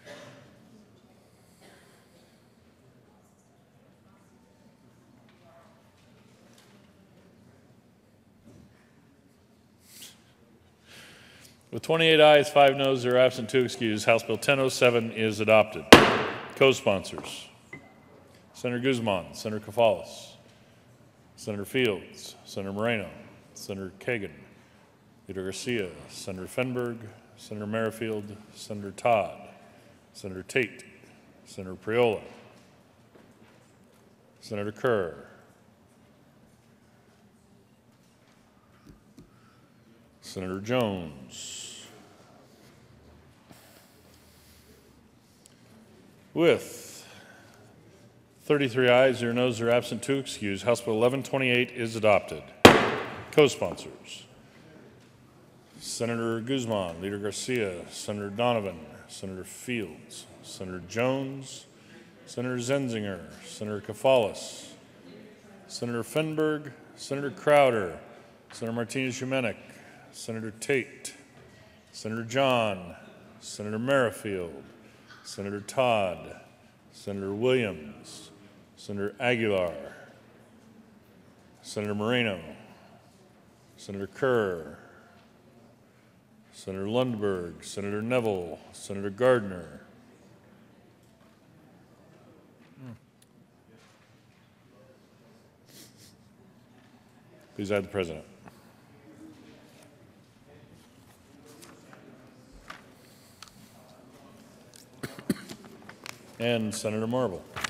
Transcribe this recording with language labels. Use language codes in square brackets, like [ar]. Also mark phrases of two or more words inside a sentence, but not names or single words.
[en] With 28 ayes, 5 noes, 0 absent, 2 excused, House Bill 1007 is adopted. Co-sponsors. Senator Guzman, Senator Kafalis, Senator Fields, Senator Moreno, Senator Kagan, Leader Garcia, Senator Fenberg, Senator Merrifield, Senator Todd, Senator Tate, Senator Priola, Senator Kerr, Senator Jones. With 33 ayes, 0 noes, 0 absent, 2 excused, House Bill 1128 is adopted. Co-sponsors. Senator Guzman, Leader Garcia, Senator Donovan, Senator Fields, Senator Jones, Senator Zenzinger, Senator Kafalis, Senator Fenberg, Senator Crowder, Senator Martinez-Shimenick, Senator Tate, Senator John, Senator Merrifield, Senator Todd, Senator Williams, Senator Aguilar, Senator Moreno, Senator Kerr, Senator Lundberg, Senator Neville, Senator Gardner, please add the President. And Senator Marble.